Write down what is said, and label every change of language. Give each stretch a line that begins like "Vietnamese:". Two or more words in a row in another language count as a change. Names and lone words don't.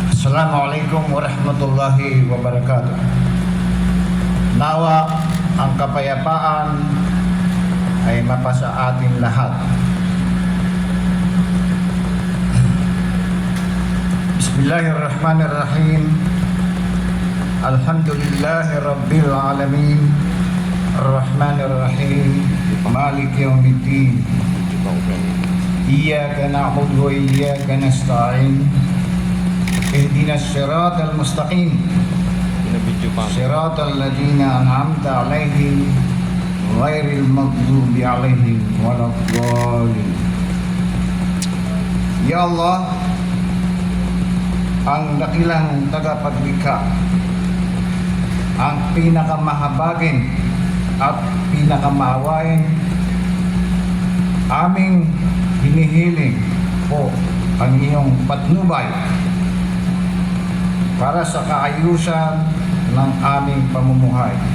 Arabic: السلام عليكم ورحمة الله وبركاته.
Filipino: Nawa ang kapayapaan ay mapasa atin lahat.
Arabic: بسم الله الرحمن الرحيم. الحمد لله رب العالمين. الرحمن الرحيم مالك يوم الدين. إياك نعبد وإياك نستعين. اهدنا الصراط المستقيم. صراط الذين أنعمت عليهم غير المغضوب عليهم ولا الضالين. يا الله,
Filipino: ang dakilang tagapaglikha, ang pinakamahabagin at pinakamaawain, aming hinihiling po ang iyong patnubay para sa kaayusan ng aming pamumuhay.